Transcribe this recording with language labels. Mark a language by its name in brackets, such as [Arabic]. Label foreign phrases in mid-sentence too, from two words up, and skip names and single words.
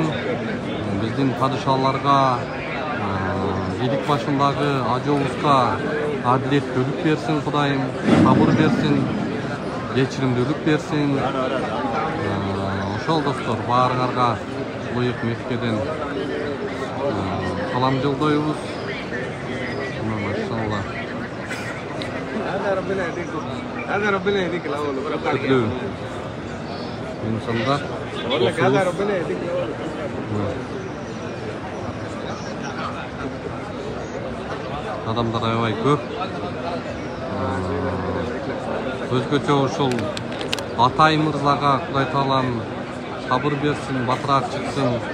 [Kyrgyz] Биздин падышаларга, бийлик башындагы ажообузга адилеттүүлүк берсин Кудайым, сабыр берсин, кечиримдүүлүк берсин. Ошол достор, баарыңарга Буюк Меккеден салам жолдойбуз. Машалла. [Arabic] هذا ربنا يهديك الاول وبارك عليك. [Turkish] İnsanda [Arabic] بقول لك هذا ربنا يهديك الاول. [Kyrgyz] Адамдар аябай көп. Өзгөчө ушул Атай мырзага Кудай таалам сабыр берсин, батыраак чыксын.